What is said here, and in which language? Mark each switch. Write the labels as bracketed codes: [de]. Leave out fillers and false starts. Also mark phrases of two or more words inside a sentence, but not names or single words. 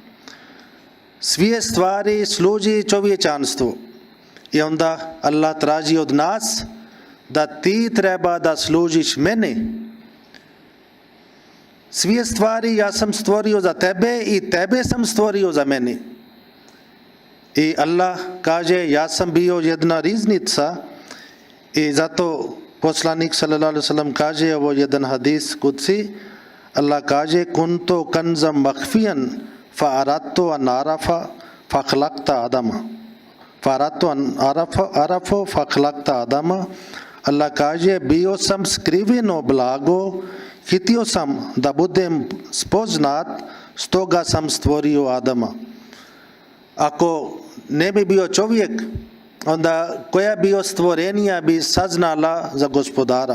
[bs] Sve stvari služi čovječanstvu I onda Allah traži od nas da ti treba da služiš mene. Sve stvari ja sam stvorio za tebe i tebe sam stvorio za mene. I Allah kaže, ja sam bio jedna riznica i zato poslanik [ar] صلى الله عليه وسلم [bs] kaže, ovo jedan [ar] حديث قدسي, [bs] Allah kaže, [ar] كنت كنزا مخفيا فأردت أن أعرف فخلقت آدم. فأردت أن أعرف فخلقت آدم. [bs] Allah kaže, bio sam skriveno blago, htio sam da budem spoznat, stoga sam stvorio Adama. Ako ne bi bio čovjek, onda koja bio stvorenija bi saznala za gospodara.